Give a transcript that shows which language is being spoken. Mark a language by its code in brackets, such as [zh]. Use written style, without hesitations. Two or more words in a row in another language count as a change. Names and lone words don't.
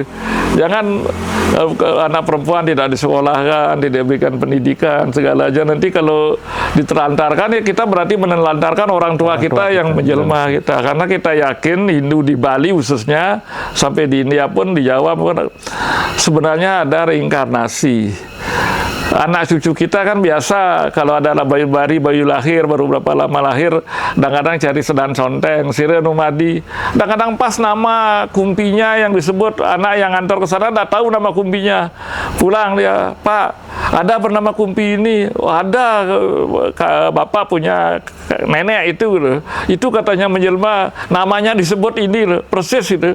[id] Jangan anak perempuan tidak disekolahkan, tidak diberikan pendidikan segala aja, nanti kalau ditelantarkan ya kita berarti menelantarkan orang tua kita yang menjelma kita, karena kita yakin Hindu di Bali khususnya, sampai di India pun, di Jawa pun, sebenarnya ada reinkarnasi. Anak cucu kita kan biasa kalau ada bayi lahir, baru berapa lama lahir, kadang-kadang cari sedan conteng, [ban] sire numadi. [id] Kadang-kadang pas nama kumpinya yang disebut, anak yang ngantor ke sana nggak tahu nama kumpinya. Pulang dia, Pak, ada bernama kumpi ini? Oh, ada, Bapak punya nenek itu. Itu katanya menjelma, namanya disebut ini, persis itu.